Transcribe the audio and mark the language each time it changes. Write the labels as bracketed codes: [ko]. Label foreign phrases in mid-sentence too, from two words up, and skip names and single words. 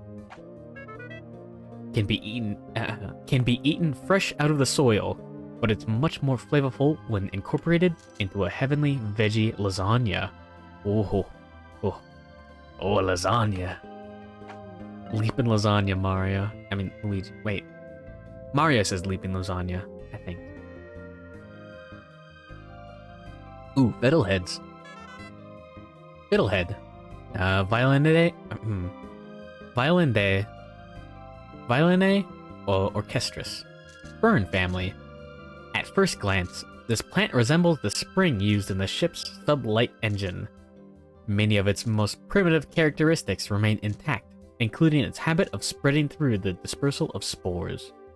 [en] Can be eaten fresh out of the soil, but it's much more flavorful when incorporated into a heavenly veggie lasagna. Oh, lasagna. Leaping lasagna, Mario. I mean, Luigi. Wait. Mario says leaping lasagna, I think. Ooh, fiddleheads. Fiddlehead. Violinae or orchestris. Fern family. At first glance, this plant resembles the spring used in the ship's sublight engine. Many of its most primitive characteristics remain intact, including its habit of spreading through the dispersal of spores.